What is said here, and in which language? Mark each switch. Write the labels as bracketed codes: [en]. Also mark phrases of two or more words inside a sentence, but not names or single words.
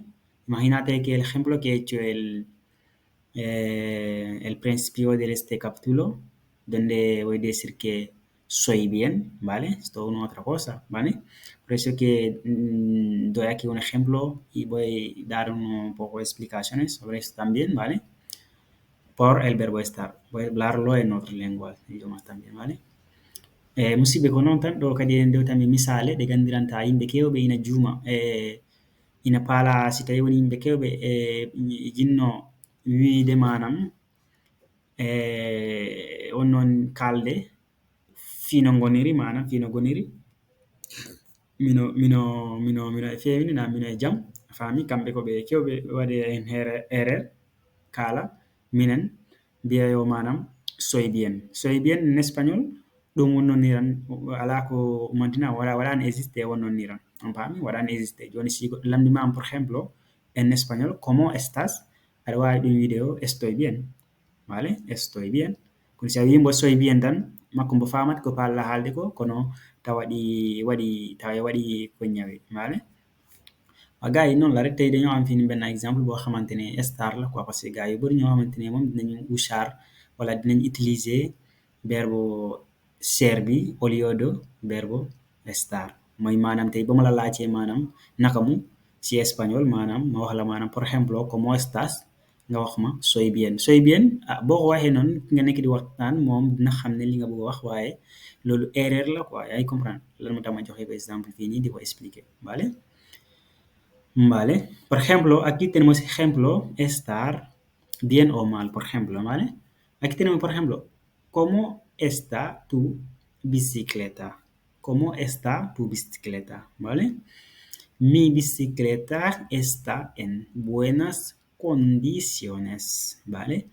[es] Imagínate que el ejemplo que he hecho el principio de este capítulo, donde voy a decir que soy bien, ¿vale? Es todo una otra cosa, ¿vale? Por eso que doy aquí un ejemplo y voy a dar un poco de explicaciones sobre esto también, ¿vale? Por el verbo estar. Voy a hablarlo en otras lenguas, idiomas también, ¿vale? [ff] Musidɓe ko noon tan ɗo kadi en dewtami misale ɗe gandiranta yimɓe kewɓe ina juuma ina paala si tawi woni yimɓe kewɓe jinno wiide manam wonnoon kalde fino goniri manam fino goniri mino e fewini na mino e jaam a faami kamɓe koɓe kewɓe waɗe hen erreur kala minen mbiya yo manam [es] soy bien [fr] en espagnol [ff] ɗum wonnoniran ala ko umantina waɗani existé wonnoniran on paami waɗani existé joni si goɗɗo lamdimama [es] por ejemplo [fr] en espagnol [es] como estas [ff] aɗa wawi ɗum wiide o [es] estoy bien, vale, estoy bien. [ff] Kono si a wimo [es] soy bien [ff] tan makko mbo famata ko palla haalde ko kono tawa waɗi ko ñawi, vale. [wo] Gars yi noonu la rek tey dañoo am fii benn exemple boo xamante ne star la quoi [fr] parce que [wo] gars yu bëri ñoo xamante ne moom dinañu ushar wala dinañ [fr] utiliser verbe ser [wo] bi [fr] au lieu de verbe estar [wo] mooy maanaam tey ba ma la laajee maanaam naka mu si espagnol maanaam ma wax la maanaam [es] por ejemplo como estás [wo] nga wax ma [es] soy bien [wo] ah boo ko waxee noonu ki nga nekk di waxtaan moom dina xam ne li nga bëgg a wax waaye loolu erreur la quoi yaa ngi comprendre lan moo tax ma joxe ko exemple fii nii di ko expliquer vale. [es] Vale. Por ejemplo, aquí tenemos ejemplo, estar bien o mal, por ejemplo, ¿vale? Aquí tenemos, por ejemplo, ¿cómo está tu bicicleta? ¿Cómo está tu bicicleta? ¿Vale? Mi bicicleta está en buenas condiciones, ¿vale?